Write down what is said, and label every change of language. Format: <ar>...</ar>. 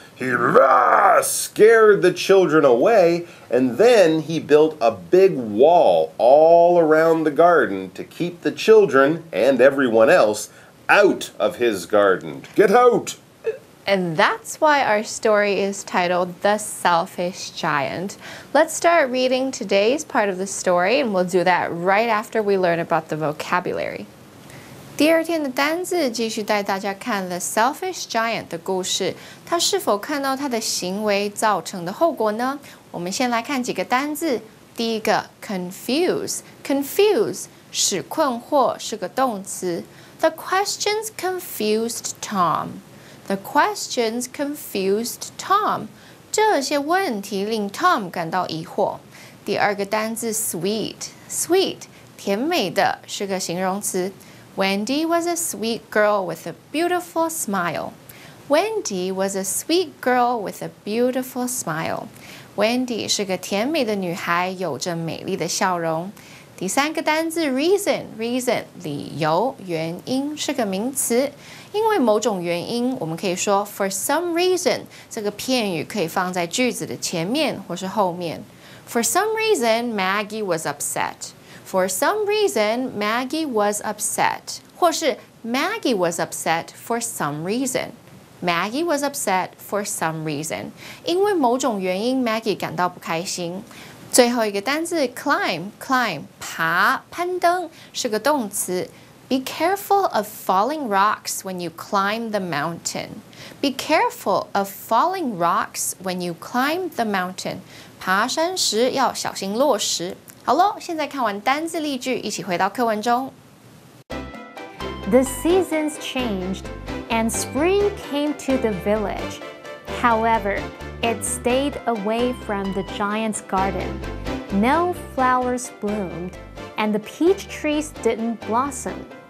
<en>He scared the children away, and then he built a big wall all around the garden to keep the children and everyone else out of his garden. Get out! And that's why our story is titled The Selfish Giant. Let's start reading today's part of the story, and we'll do that right after we learn about the vocabulary.</en> <zh>第二天的单字继续带大家看 The Selfish Giant 的故事，他是否看到他的行为造成的后果呢？我们先来看几个单字。第一个 confuse 使困惑，是个动词。</zh> <en>The questions confused Tom.The questions confused Tom.</en> <zh>这些问题令 Tom 感到疑惑。第二个单字 sweet 甜美的是个形容词。</zh> <en>Wendy was a sweet girl with a beautiful smile. Wendy was a sweet girl with a beautiful smile.</en> <zh>Wendy 是个甜美的女孩，有着美丽的笑容。第三个单字 reason 理由原因是个名词，因为某种原因，我们可以说</zh> <en>for some reason</en> <zh>这个片语可以放在句子的前面或是后面。</zh> <en>For some reason, Maggie was upset. For some reason, Maggie was upset.</en> <zh>或是</zh> <en>Maggie was upset for some reason. Maggie was upset for some reason.</en> <zh>因为某种原因 ，Maggie 感到不开心。最后一个单字 climb 爬攀登是个动词。</zh> <en>Be careful of falling rocks when you climb the mountain. Be careful of falling rocks when you climb the mountain.</en> <zh>爬山时要小心落石。好咯，现在看完单字例句，一起回到课文中。</zh> <en>The seasons changed, and spring came to the village. However, it stayed away from the giant's garden. No flowers bloomed, and the peach trees didn't blossom.</en>